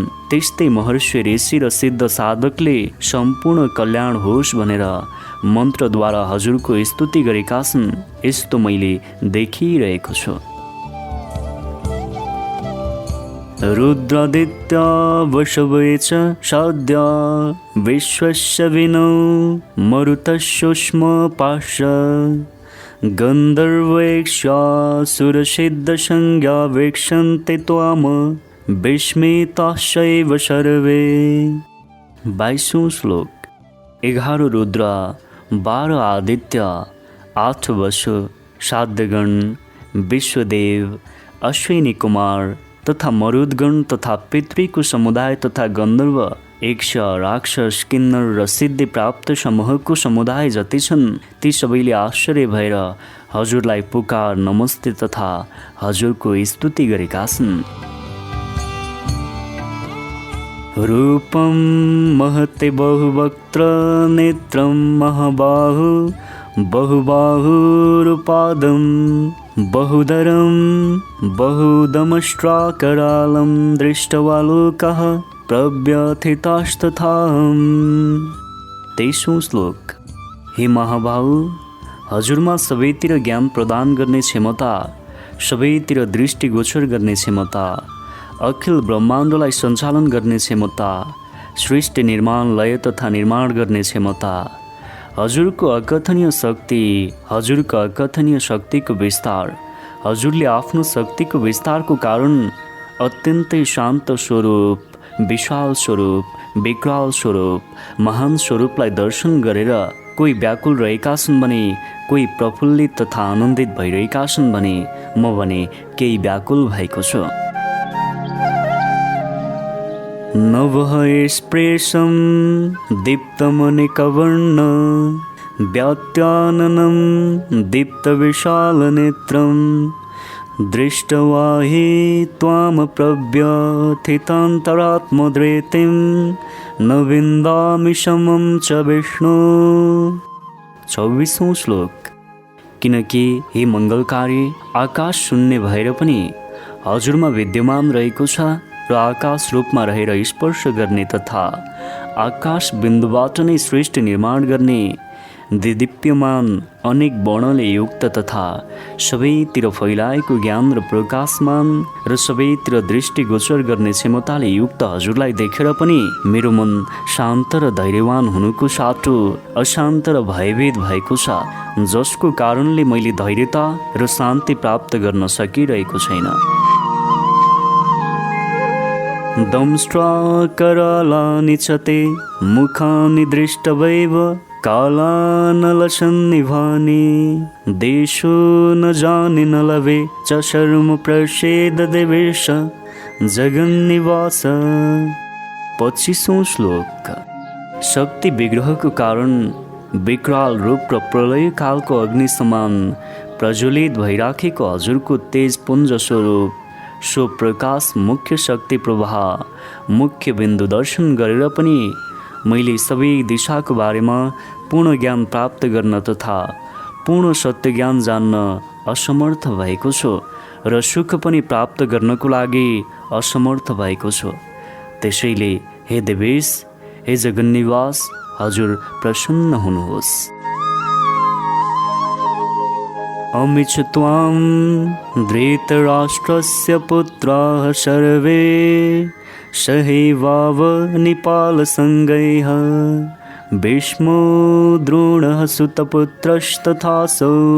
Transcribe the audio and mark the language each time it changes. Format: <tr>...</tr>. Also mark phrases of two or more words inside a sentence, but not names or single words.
<ne>त्यस्तै महर्षि ऋषि र सिद्ध साधकले सम्पूर्ण कल्याण होस् भनेर मन्त्रद्वारा हजुरको स्तुति गरेका छन्। यस्तो मैले देखिरहेको छु।</ne> <sa>रुद्रादित्या वशवे च साद्या विश्वस्य विनौ मरुतशुष्म पाश गन्धर्वैक्ष्या सुरसिद्धसंज्ञा वीक्षन्ते त्वाम विस्मिताश्चैव सर्वे।</sa> <ne>22औं श्लोक। 11 रुद्र, 12 आदित्य, 8 वसु, साध्यगण, विश्वदेव, अश्विनी कुमार तथा मरुदगण तथा पितृको समुदाय तथा गन्धर्व, यक्ष, राक्षस, किन्नर र सिद्धि प्राप्त समूहको समुदाय जति छन् ती सबैले आश्चर्य भएर हजुरलाई पुकार नमस्ते तथा हजुरको स्तुति गरेका छन्।</ne> <sa>रूपं महते बहुवक्त्र नेत्रं महाबाहु बहुबाहुरुपादं बहुदरं बहुदमष्ट्राकरालं दृष्ट्वा लोकः प्रव्यथितास्तथाहम्।</sa> <ne>23औं श्लोक। हे महाबाहु, हजुरमा सबैतिर ज्ञान प्रदान गर्ने क्षमता, सबैतिर दृष्टिगोचर गर्ने क्षमता, अखिल ब्रह्माण्डलाई सञ्चालन गर्ने क्षमता, सृष्टि निर्माण लय तथा निर्माण गर्ने क्षमता, हजुरको अकथनीय शक्ति, हजुरको अकथनीय शक्तिको विस्तार, हजुरले आफ्नो शक्तिको विस्तारको कारण अत्यन्तै शान्त स्वरूप, विशाल स्वरूप, विकराल स्वरूप, महान स्वरूपलाई दर्शन गरेर कोही व्याकुल रहेका छन् भने कोही प्रफुल्लित तथा आनन्दित भइरहेका छन् भने म भने केही व्याकुल भएको छु।</ne> <sa>नवः स्प्रेशं दीप्तमनेकवर्ण व्यात्याननं दीप्तविशालनेत्रं दृष्ट्वा हि त्वां प्रव्यथितान्तरात्मधृतिं न विन्दामि समं च विष्णु।</sa> <ne>24औं श्लोक। किनकि हे मङ्गलकारी, आकाश शून्य भएर पनि हजुरमा विद्यमान रहेको छ र आकाश रूपमा रहेर स्पर्श गर्ने तथा आकाश बिन्दुबाट नै सृष्टि निर्माण गर्ने दिदीप्यमान अनेक वर्णले युक्त तथा सबैतिर फैलाएको ज्ञान र प्रकाशमान र सबैतिर दृष्टिगोचर गर्ने क्षमताले युक्त हजुरलाई देखेर पनि मेरो मन शान्त र धैर्यवान हुनुको साटो अशान्त र भयभीत भएको छ, जसको कारणले मैले धैर्यता र शान्ति प्राप्त गर्न सकिरहेको छैन।</ne> <sa>दंष्ट्रा करालानि च ते मुखानि दृष्टवैव कालानलसन्निभानि देशो न जाने न लवे च शर्म प्रसेद देवेश जगन्निवास।</sa> <ne>25औं श्लोक। शक्ति विग्रहको कारण विकराल रूप र प्रलय कालको अग्नि समान प्रज्वलित भइराखेको हजुरको तेज पुञ्ज स्वरूप सो प्रकाश मुख्य शक्ति प्रवाह मुख्य बिन्दु दर्शन गरेर पनि मैले सबै दिशाको बारेमा पूर्ण ज्ञान प्राप्त गर्न तथा पूर्ण सत्य ज्ञान जान्न असमर्थ भएको छु र सुख पनि प्राप्त गर्नको लागि असमर्थ भएको छु। त्यसैले हे देवेश, हे जगन्निवास, हजुर प्रसन्न हुनुहोस्।</ne> <sa>अमिच त्वां धृतराष्ट्रस्य पुत्राः सर्वे सहैवावनिपालसङ्गैः भीष्मो द्रोणः सुतपुत्रस्तथासौ</sa>